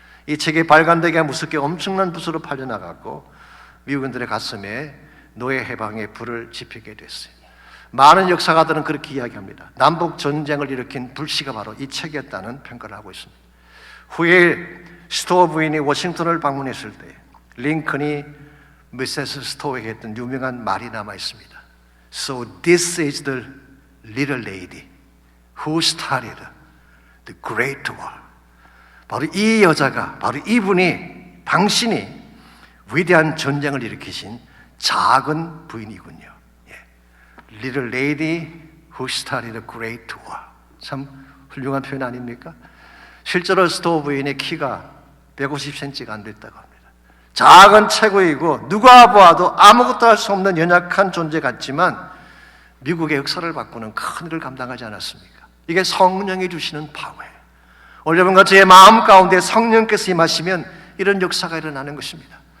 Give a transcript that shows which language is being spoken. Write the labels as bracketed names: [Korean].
[Korean] 이 책이 발간되기가 무섭게 엄청난 부수로 팔려나갔고 미국인들의 가슴에 노예 해방의 불을 지피게 됐어요. 많은 역사가들은 그렇게 이야기합니다. 남북 전쟁을 일으킨 불씨가 바로 이 책이었다는 평가를 하고 있습니다. 후에 스토어 부인이 워싱턴을 방문했을 때 링컨이 미세스 스토어에게 했던 유명한 말이 남아 있습니다. [English] So this is the little lady who started the great war. [Korean] 바로 이 여자가, 바로 이분이, 당신이 위대한 전쟁을 일으키신 작은 부인이군요. [English] Little lady who started a great war. [Korean] 참 훌륭한 표현 아닙니까? 실제로 스토어 부인의 키가 150cm가 안 됐다고 합니다. 작은 체구이고 누가 보아도 아무것도 할 수 없는 연약한 존재 같지만 미국의 역사를 바꾸는 큰 일을 감당하지 않았습니까? 이게 성령이 주시는 파워예요. 오늘 여러분과 제 마음 가운데 성령께서 임하시면 이런 역사가 일어나는 것입니다.